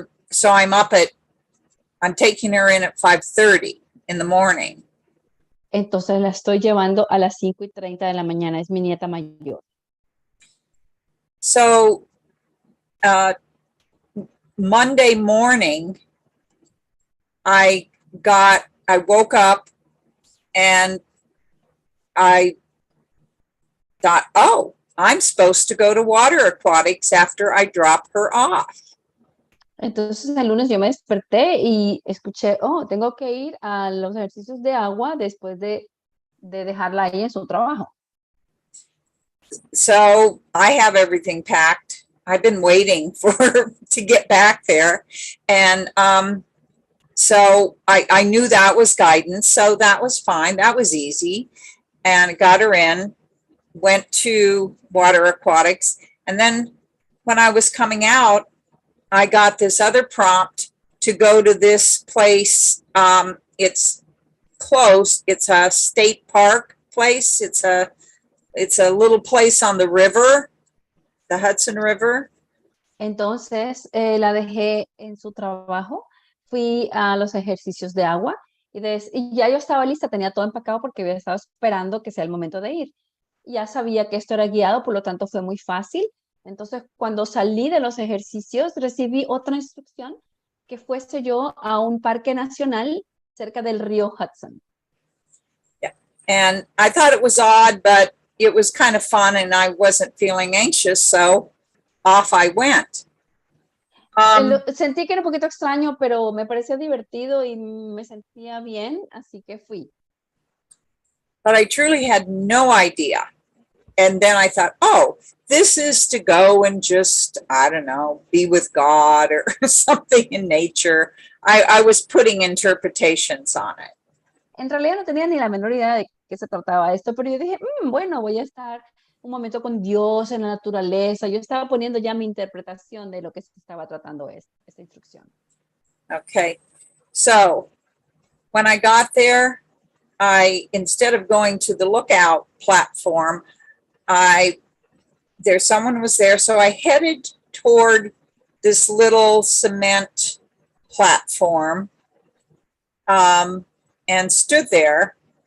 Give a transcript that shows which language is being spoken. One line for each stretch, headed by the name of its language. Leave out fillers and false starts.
English: so I'm taking her in at 5:30 in the morning.
Spanish: Entonces la estoy llevando a las 5:30 de la mañana, es mi nieta mayor.
English: So Monday morning, I woke up and I thought, oh, I'm supposed to go to water aquatics after I drop her off.
Spanish: Entonces el lunes yo me desperté y escuché, oh, tengo que ir a los ejercicios de agua después de dejarla ahí en su trabajo.
English: So I have everything packed. I've been waiting for to get back there. And so I knew that was guidance. So that was fine. That was easy. And I got her in, went to water aquatics. And then when I was coming out, I got this other prompt to go to this place. It's close. It's a state park place. It's a little place on the river, the Hudson River.
Spanish: Entonces la dejé en su trabajo, fui a los ejercicios de agua y ya yo estaba lista, tenía todo empacado porque había estado esperando que sea el momento de ir. Ya sabía que esto era guiado, por lo tanto fue muy fácil. Entonces cuando salí de los ejercicios recibí otra instrucción que fuese yo a un parque nacional cerca del río Hudson.
English: Yeah. And I thought it was odd, but it was kind of fun and I wasn't feeling anxious, so off I went.
Spanish: Sentí que era un poquito extraño, pero me pareció divertido y me sentía bien, así que fui.
English: But I truly had no idea. And then I thought, oh, this is to go and just, I don't know, be with God or something in nature. I was putting interpretations on it.
Spanish: En realidad no tenía ni la menor idea de qué se trataba esto, pero yo dije, bueno, voy a estar un momento con Dios en la naturaleza. Yo estaba poniendo ya mi interpretación de lo que se estaba tratando esta instrucción.
English: Okay. So when I got there, instead of going to the lookout platform, someone was there. So I headed toward this little cement platform, and stood there.